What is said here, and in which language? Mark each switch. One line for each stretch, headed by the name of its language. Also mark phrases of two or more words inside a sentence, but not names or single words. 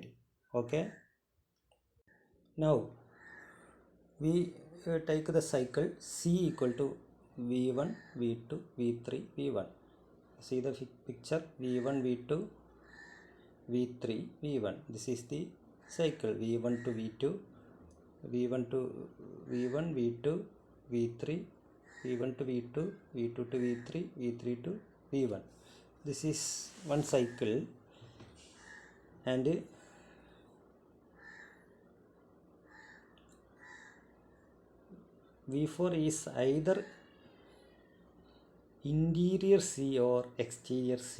English: Okay. Now we take the cycle C equal to V1, V2, V3, V1. See the picture, V1, V2, V3, V1. This is the cycle V1 to V2, V1 to V1, V2, V3, V1 to V2, V2 to V3, V3 to V1. This is one cycle, and V4 is either interior C or exterior C.